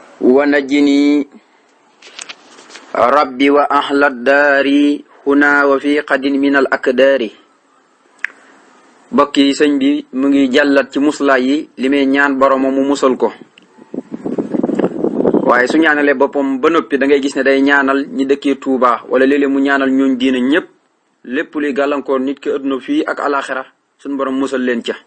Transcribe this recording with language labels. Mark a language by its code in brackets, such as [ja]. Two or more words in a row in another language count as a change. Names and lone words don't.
[ar] ونجني ربي وأهل الدار هنا وفي قد من الأكدار. [wo] bokk yi sëñ bi mu ngi jàllat ci muslaay yi li may ñaan borom mu musal ko waaye su ñaanalee boppam ba noppi da ngay gis ne day ñaanal ñi dëkkee Touba wala léeg-léeg mu ñaanal ñooñ diina ñëpp lépp luy gàllankoor nit ki àdduna fii ak alaxira suñu borom musal leen ca.